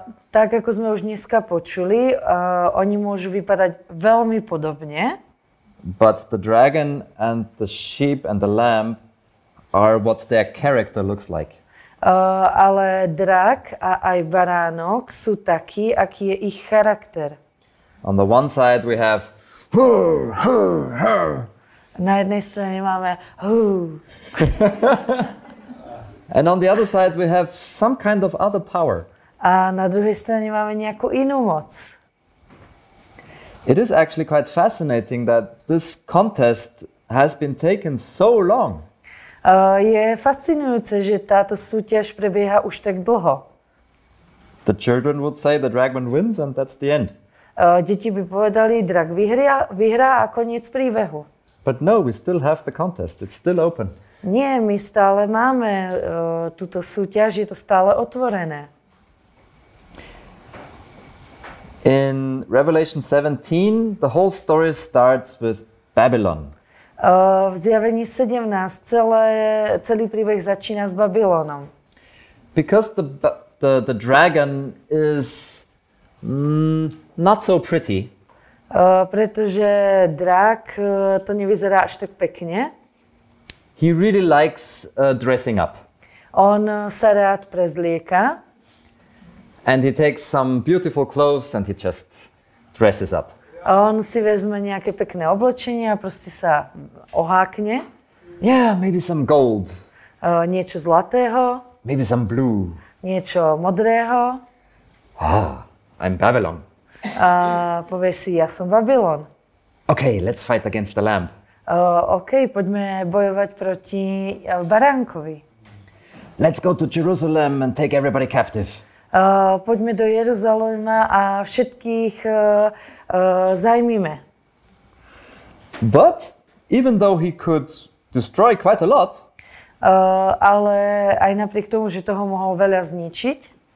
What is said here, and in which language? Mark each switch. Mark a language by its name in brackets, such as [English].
[Slovak] Tak ako sme už dneska počuli, oni môžu vypadať veľmi podobne. [English] But the dragon and the sheep and the lamb are what their character looks like. [Slovak] Ale drak a aj baránok sú takí, aký je ich charakter. [English] On the one side we have hur, hur, hur. [Slovak] Na jednej strane máme hú. [English] And on the other side we have some kind of other power. [Slovak] A na druhej strane máme nejakú inú moc. [English] It is actually quite fascinating that this contest has been taken so long. [Slovak] Je fascinujúce, že táto súťaž prebieha už tak dlho. [English] The children would say the dragon wins and that's the end. [Slovak] Deti by povedali, drak vyhrá a koniec príbehu. [English] But no, we still have the contest. It's still open. [Slovak] Nie, my stále máme túto súťaž, je to stále otvorené. [English] In Revelation 17, the whole story starts with Babylon. [Slovak] V Zjavení 17 celý príbeh začína s Babylonom. [English] Because the dragon is not so pretty. [Slovak] Pretože drak to nevyzerá až tak pekne. [English] He really likes dressing up. [Slovak] On sa rád prezlieka. [English] And he takes some beautiful clothes and he just dresses up. [Slovak] On si vezme nejaké pekné oblečenie a proste sa ohákne. [English] Yeah, maybe some gold. [Slovak] Niečo zlatého. [English] Maybe some blue. [Slovak] Niečo modrého. [English] I'm Babylon. [Slovak] Povie si, ja som Babylon. [English] Okay, let's fight against the lamb. [Slovak] OK, poďme bojovať proti baránkovi. [English] Let's go to Jerusalem and take everybody captive. [Slovak] Poďme do Jeruzalema a všetkých zajmime. [English] But even though he could destroy quite a lot, [Slovak] ale aj napriek tomu, že toho mohol veľa zničiť,